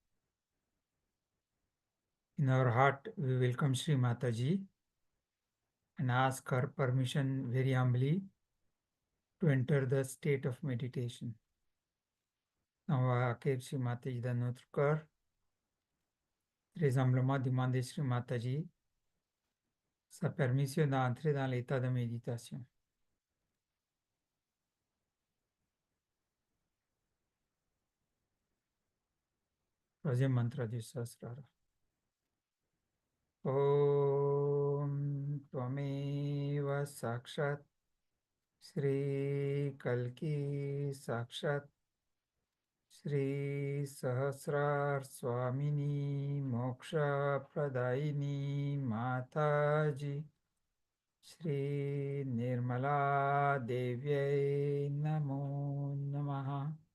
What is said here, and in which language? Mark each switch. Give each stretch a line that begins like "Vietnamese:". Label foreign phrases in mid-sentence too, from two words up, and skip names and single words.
English: In our heart, we welcome Sri Mataji and ask her permission very humbly to enter the state of meditation.
French: On va accueillir Sri Mataji dans notre cœur. Très humblement demander Sri Mataji sa permission d'entrer dans l'état de méditation. Troisième mantra du Sahasrara.
Sanskrit: Om Tvameva Sakshat Shri Kalki Sakshat Shri Sahasrar Swamini Moksha Pradaini Mataji Shri Nirmala Devyai Namo Namaha.